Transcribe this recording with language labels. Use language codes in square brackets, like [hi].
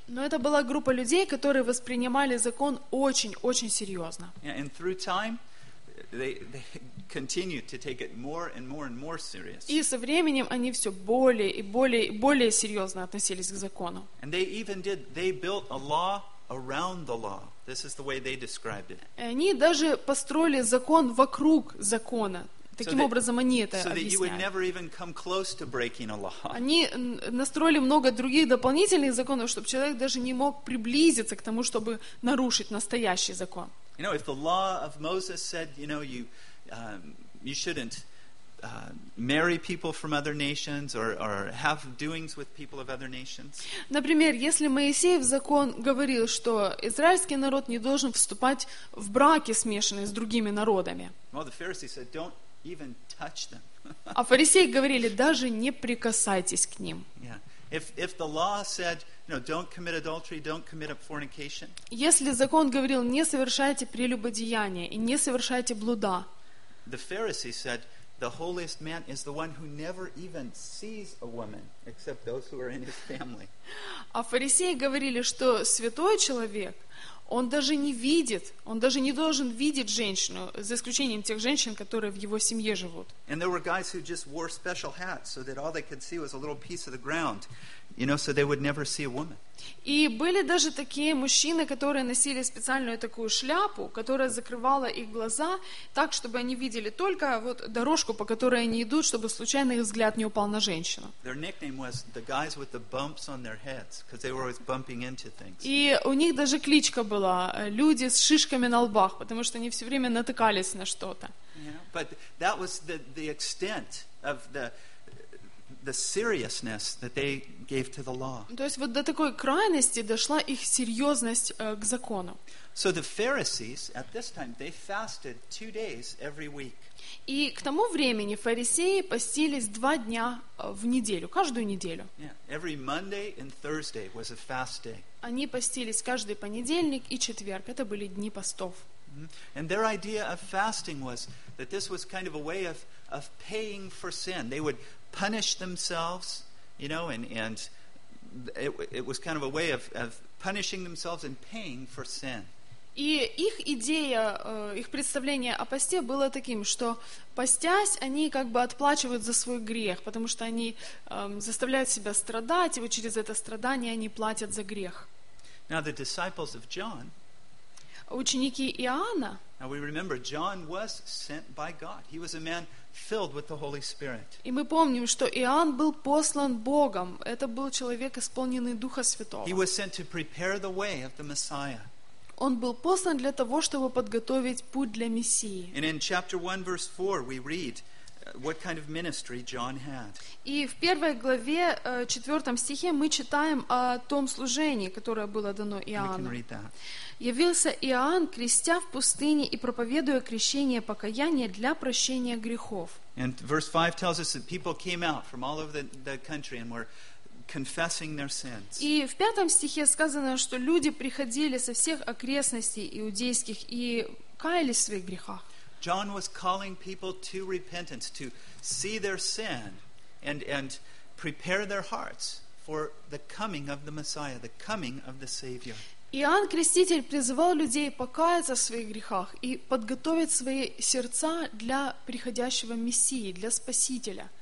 [ru] Но это была группа людей, которые воспринимали закон очень, очень серьезно. [en] And through time, they continued to take it more and more and more serious. [ru] И со временем они все более и более и более серьезно относились к закону. [en] And they even did. They built a law around the law. This is the way they described it. [ru] Они даже построили закон вокруг закона. Таким образом они это объясняли. [en] So that you would never even come close to breaking a law. [ru] Они настроили много других дополнительных законов, чтобы человек даже не мог приблизиться к тому, чтобы нарушить настоящий закон. [en] You know, if the law of Moses said, you know, you shouldn't marry people from other nations or have doings with people of other nations. [ru] Например, если Моисей в закон говорил, что израильский народ не должен вступать в браки, смешанные с другими народами. [en] Well, the Pharisees said, don't even touch them. [ru] А фарисеи говорили, даже не прикасайтесь к ним. [en] Yeah. If the law said, you know, don't commit adultery, don't commit fornication. [ru] Если закон говорил, не совершайте прелюбодеяния и не совершайте блуда. [en] The Pharisees said, the holiest man is the one who never even sees a woman, except those who are in his family. [ru] А фарисеи говорили, что святой человек, он даже не видит, он даже не должен видеть женщину, за исключением тех женщин, которые в его семье живут. [en] And there were guys who just wore special hats so that all they could see was a little piece of the ground, you know, so they would never see a woman. [ru] И были даже такие мужчины, которые носили специальную такую шляпу, которая закрывала их глаза так, чтобы они видели только вот дорожку, по которой они идут, чтобы случайно их взгляд не упал на женщину. [en] Their nickname was the guys with the bumps on their heads, because they were always bumping into things. [ru] И у них даже кличка была «люди с шишками на лбах», потому что они все время натыкались на что-то. [en] Yeah, but that was the extent of the seriousness that they gave to the law. [ru] То есть вот до такой крайности дошла их серьезность к закону. [en] So the Pharisees at this time they fasted 2 days every week. [ru] И к тому времени фарисеи постились 2 дня в неделю, каждую неделю. [en] Yeah, every Monday and Thursday was a fast day. [ru] Они постились каждый понедельник и четверг. Это были дни постов. [en] And their idea of fasting was that this was kind of a way of paying for sin. They would punish themselves, you know, and it was kind of a way of punishing themselves and paying for sin. [ru] И их идея, их представление о посте было таким, что постясь, они как бы отплачивают за свой грех, потому что они заставляют себя страдать, и вот через это страдание они платят за грех. [en] Now the disciples of John. [ru] Ученики Иоанна. [en] Now we remember John was sent by God. He was a man filled with the Holy Spirit. [ru] И мы помним, что Иоанн был послан Богом. Это был человек, исполненный Духа Святого. [en] He was sent to prepare the way of the Messiah. [ru] Он был послан для того, чтобы подготовить путь для Мессии. [en] And in chapter 1, verse 4, we read what kind of ministry John had. [ru] И в первой главе, четвертом стихе, мы читаем о том служении, которое было дано Иоанну. [en] We can read that. [ru] Явился Иоанн, крестя в пустыне и проповедуя крещение покаяния для прощения грехов. [en] And verse 5 tells us that people came out from all over the country and were confessing their sins. [ru] И в пятом стихе сказано, что люди приходили со всех окрестностей иудейских и каялись в своих грехах. [en] John was calling people to repentance, to see their sin and prepare their hearts for the coming of the Messiah, the coming of the Savior. [ru] Иоанн Креститель призывал людей покаяться в своих грехах и подготовить свои сердца для приходящего Мессии, для Спасителя.